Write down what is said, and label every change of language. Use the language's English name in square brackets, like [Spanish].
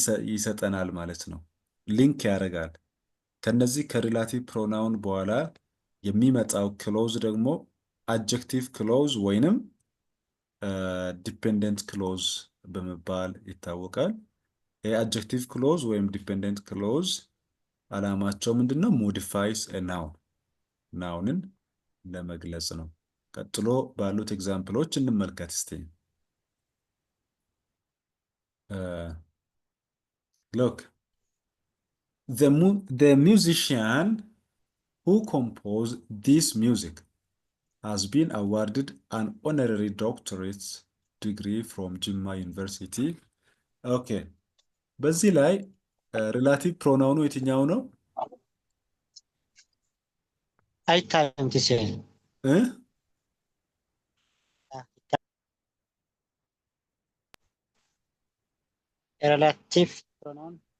[Amharic] ይሰጠናል ማለት ነው። ሊንክ ያደርጋል። ከነዚህ ከሪላቲቭ ፕሮናውን በኋላ የሚመጣው ክሎዝ ደግሞ አድጀክቲቭ ክሎዝ ወይንም ዲፔንደንት ክሎዝ በመባል ይታወቃል። የአድጀክቲቭ ክሎዝ ወይም ዲፔንደንት ክሎዝ ዓላማቸው ምንድነው? ሞዲፋይስ ናውን፣ ናውንን ለመግለጽ ነው። ቀጥሎ ባሉት ኤግዛምፕሎች እንመልከት እስቲ። [English] look, the musician who composed this music has been awarded an honorary doctorate degree from Jimma University. Okay. [Amharic] በዚህ ላይ ሪላቲቭ ፕሮናውኑ የትኛው ነው? አይታይም ትችል ሪላቲቭ ፕሮናውን